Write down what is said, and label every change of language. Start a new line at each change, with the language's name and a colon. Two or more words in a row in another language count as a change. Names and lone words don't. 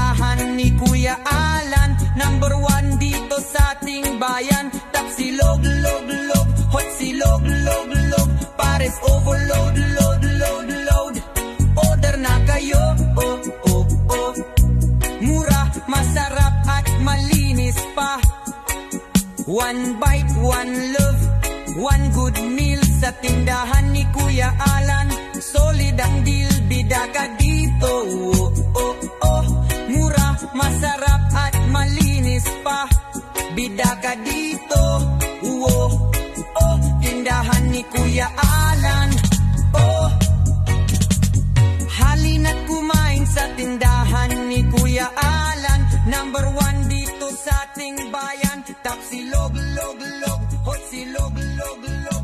Filipino: tindahan ni Kuya Alan, number 1 dito sa ating bayan. Tapsilog, log, log, hot silog, log, log,
English: pares overload, load, load, load.
Filipino: Order na kayo, oh, oh, oh. Mura, masarap at malinis pa.
English: One bite, one love, one good meal
Filipino: sa tindahan ni Kuya Alan. Solid ang deal, bida ka dito, oh, oh, oh. Mura, masarap at malinis pa. Bida ka dito, oh, oh. Tindahan ni Kuya Alan, oh. Halina't kumain sa tindahan ni Kuya Alan, number 1 dito sa ating bayan. Tapsilog, log, log, hot silog, log, log.